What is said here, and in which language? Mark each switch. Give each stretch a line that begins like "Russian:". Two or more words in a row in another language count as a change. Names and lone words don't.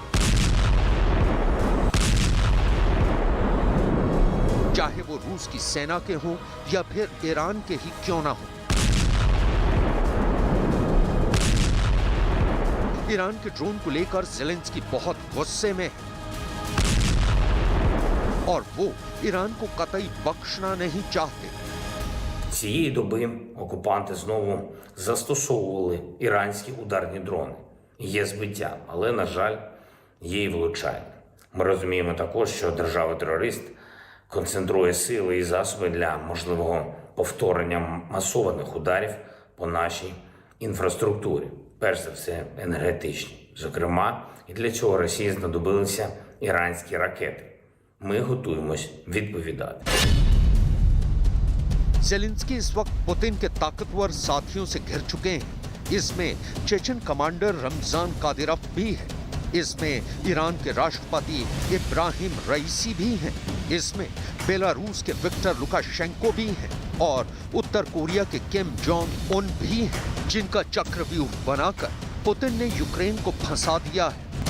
Hindi: चाहे वो रूस की सेना के हों या फिर ईरान के ही क्यों ना हो। ईरान के ड्रोन को लेकर ज़ेलेंस्की बहुत गुस्से में है और वो ईरान को कतई बख्शना नहीं चाहते।
Ukrainian: Цієї доби окупанти знову застосовували іранські ударні дрони. Є збиття, але, на жаль, є і влучання. Ми розуміємо також, що держава-терорист концентрує сили і засоби для можливого повторення масованих ударів по нашій інфраструктурі, перш за все енергетичній. Зокрема, і для цього Росії знадобилися іранські ракети. Ми готуємось відповідати.
Hindi: ज़ेलेंस्की इस वक्त पुतिन के ताकतवर साथियों से घिर चुके हैं। इसमें चेचन कमांडर रमजान कादिरोव भी है। इसमें ईरान के राष्ट्रपति इब्राहिम रईसी भी हैं। इसमें बेलारूस के विक्टर लुकाशेंको भी हैं और उत्तर कोरिया के किम जोंग उन भी हैं, जिनका चक्रव्यूह बनाकर पुतिन ने यूक्रेन को फंसा दिया है।